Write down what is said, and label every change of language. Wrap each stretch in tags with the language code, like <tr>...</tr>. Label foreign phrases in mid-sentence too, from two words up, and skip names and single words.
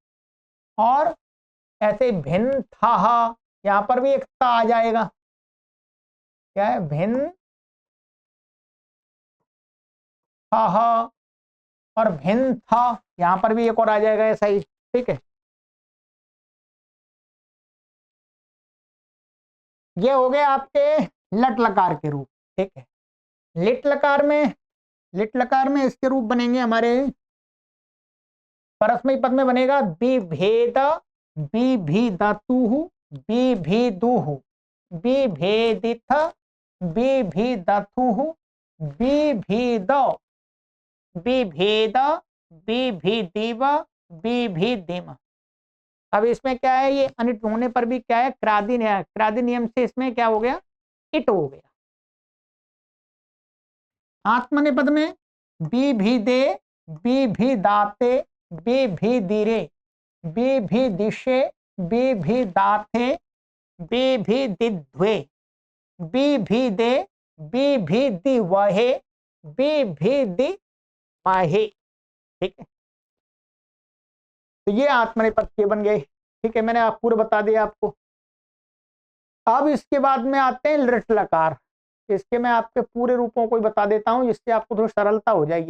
<hi>और ऐसे भिन्न था, यहां पर भी एक ता आ जाएगा, क्या है, भिन्न था, और भिन्न था, यहां पर भी एक और आ जाएगा ऐसा ही, ठीक है। ये हो गए आपके लट लकार के रूप, ठीक है। लिट लकार में, लिट लकार में इसके रूप बनेंगे हमारे, परस्मैपद पद में बनेगा</hi> <sa>विभेद, विभिदतुः, विभिदुः, विभेदिथ, विभिदथुः, विभिद, विभेद, विभिदिव, विभिदिम।</sa> <hi>अब इसमें क्या है, ये अनिट होने पर भी क्या है, क्रादि नियम से इसमें क्या हो गया, इट हो गया। आत्मनेपद में</hi> <sa>विभिदे, विभिदाते, विभिदिरे, विभिदिशे, विभिदाथे, विभिदिध्वे, विभिदे, बी भी दी वहे, बी भी दी माहे।</sa> <hi>ठीक है, तो ये आत्मनेपद के बन गए। ठीक है, मैंने आप पूरे बता दिया आपको। अब इसके बाद में आते हैं लृट लकार। इसके मैं आपके पूरे रूपों को बता देता हूं, जिससे आपको थोड़ी सरलता हो जाएगी।</hi>